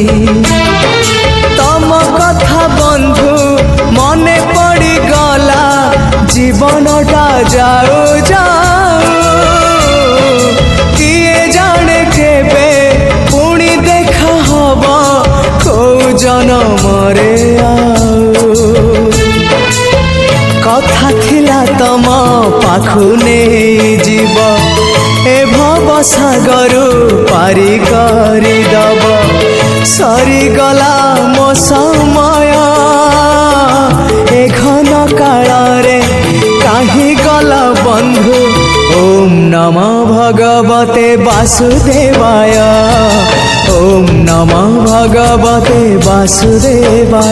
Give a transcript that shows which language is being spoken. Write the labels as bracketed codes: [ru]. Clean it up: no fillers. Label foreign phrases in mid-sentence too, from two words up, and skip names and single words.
[or] ତମ କଥା ବନ୍ଧୁ ମନେ ପଡ଼ି ଗଲା ଜୀବନଟା ଯାଉ ଯାଉ। କିଏ ଜାଣେ କେବେ ପୁଣି ଦେଖା ହବ କୋ ଜନମରେ ଆଉ। କଥା ଥିଲା ତମ ପାଖୁ ନାହିଁ ଜୀବ ଏ ଭବ ସାଗର ପାରି କରି ଦବ। ସରି ଗଲା ମୋ ସମୟ ଏ ଘନ କାଳ ରେ କାହିଁ ଗଲା ବନ୍ଧୁ। [sa] ओम नमः भगवते वासुदेवाय, ओम नमः भगवते वासुदेवाय।